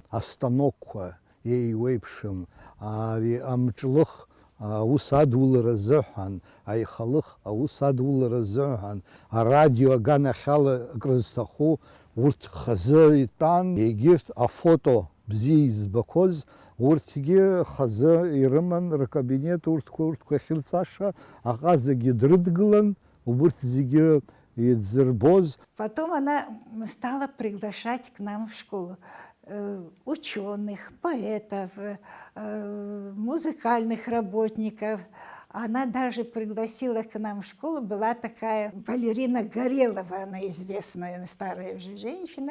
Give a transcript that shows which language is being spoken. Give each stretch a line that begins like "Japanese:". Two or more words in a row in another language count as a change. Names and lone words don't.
Abkhazian: Астанокқәа еиуеиԥшым, ари амҿлых аус адулара азыҳәан, аихалых аус адулара азыҳәан, арадио аганахьала акрызҭаху урҭ хазы итәан, егьырҭ афото бзиа избақәоз урҭгьы хазы ирыман ркабинет, урҭқәа ахьырҵаша, аҟазагьы дрыдгылан, убырҭ зегьы идзырбоз.
Russian: Потом она стала приглашать к нам в школу ученых, поэтов, музыкальных работников. Она даже пригласила к нам в школу, была такая балерина Горелова, она известная старая уже женщина.